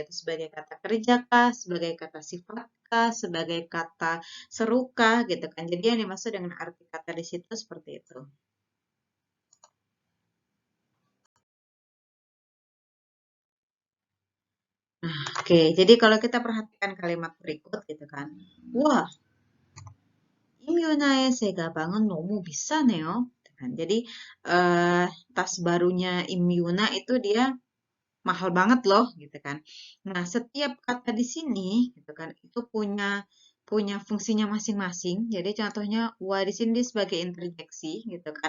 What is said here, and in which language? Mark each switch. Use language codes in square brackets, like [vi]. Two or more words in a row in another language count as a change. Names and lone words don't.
[id] Itu sebagai kata kerja kah, sebagai kata sifat kah, sebagai kata serukah gitu kan. Jadi yang dimaksud dengan arti kata di situ seperti itu. Oke, jadi kalau kita perhatikan kalimat berikut gitu kan. [ko] Wah, 임윤아의 새 가방은 너무 비싸네요. [id] Gitu kan. Jadi tas barunya Imyuna itu dia mahal banget loh gitu kan. Nah, setiap kata di sini gitu kan itu punya punya fungsinya masing-masing. Jadi contohnya wa di sini sebagai interjeksi gitu kan.